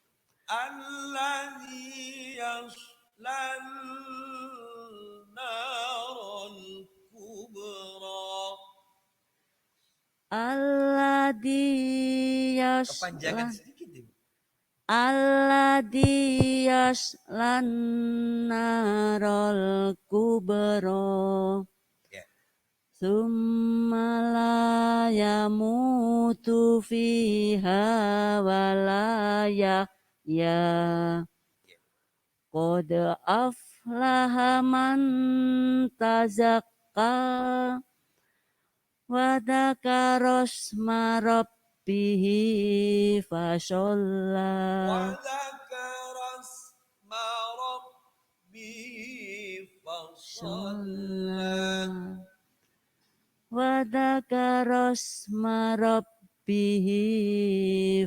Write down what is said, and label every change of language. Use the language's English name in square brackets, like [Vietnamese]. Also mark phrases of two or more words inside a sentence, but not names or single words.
[Arabic] الذي يصلى النار الكبرى. Alladzi [Indonesian] Kepanjangan [Arabic] yaslan [Indonesian] sedikit, Ibu. [Arabic] الذي يصلى النار الكبرى. [Indonesian] Ya. [Arabic] ثم لا يموت فيها ولا يحيى. قد أفلح من تزكى وذكر اسم ربه فصلى. ذكر اسم ربه صلى وذكر اسم ربه